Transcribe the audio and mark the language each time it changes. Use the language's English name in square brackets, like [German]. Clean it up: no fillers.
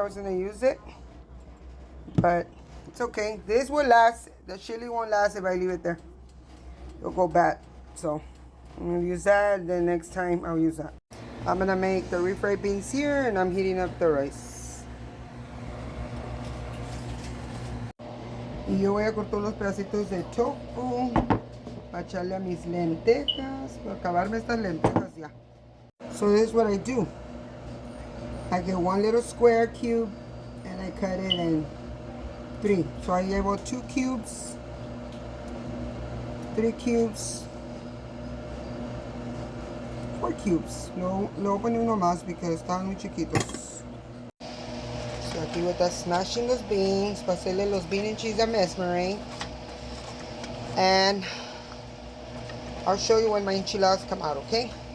[English] I was going to use it, but it's okay. This will last. The chili won't last if I leave it there. It'll go bad. So I'm going to use that. Then next time I'll use that. I'm going to make the refried beans here, and I'm heating up the rice. [Spanish] Y yo voy a cortar los pedacitos de tofu para echarle a mis lentejas, para acabarme estas lentejas ya. [English] So this is what I do. I get 1 little square cube and I cut it in 3. So I [Spanish] llevo [English] 2 cubes, 3 cubes, 4 cubes. [Spanish] No voy a poner uno más [English] because [Spanish] estaban muy chiquitos. So aquí voy a estar [English] smashing [Spanish] los beans para hacerle los [English] bean and cheese [Spanish] a Mesmery. [English] And I'll show you when my enchiladas come out, okay?